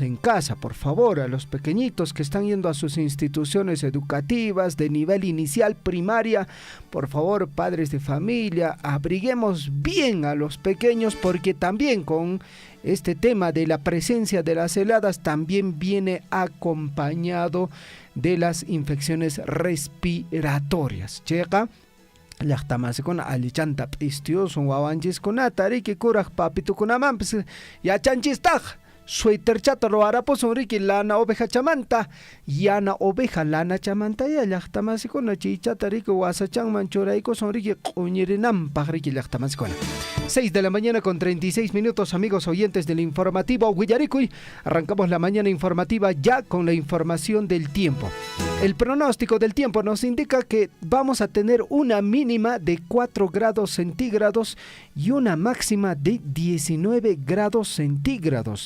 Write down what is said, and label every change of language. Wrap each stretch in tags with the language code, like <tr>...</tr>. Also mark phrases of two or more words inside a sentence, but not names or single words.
<es>en casa, por favor, a los pequeñitos que están yendo a sus instituciones educativas de nivel inicial, primaria, por favor, padres de familia, abriguemos bien a los pequeños, porque también con este tema de la presencia de las heladas también viene acompañado de las infecciones respiratorias. Checa.</es> <qu>Llaqtamasicuna allichanta p'istiyusun wawanchiskuna tariki kuraq papitukunamanpis yachanchistaq suéterchata ruwarapusun riki lana ovejachamanta yana oveja lana chamanta ya llaqtamasicuna chichata riki wasachanman churaykusun riki q'uñirinanpaq riki llaqtamasicuna.</qu> <es>6 de la mañana con 36 minutos, amigos oyentes del informativo Willaricui. Arrancamos la mañana informativa ya con la información del tiempo. El pronóstico del tiempo nos indica que vamos a tener una mínima de 4 grados centígrados y una máxima de 19 grados centígrados.</es>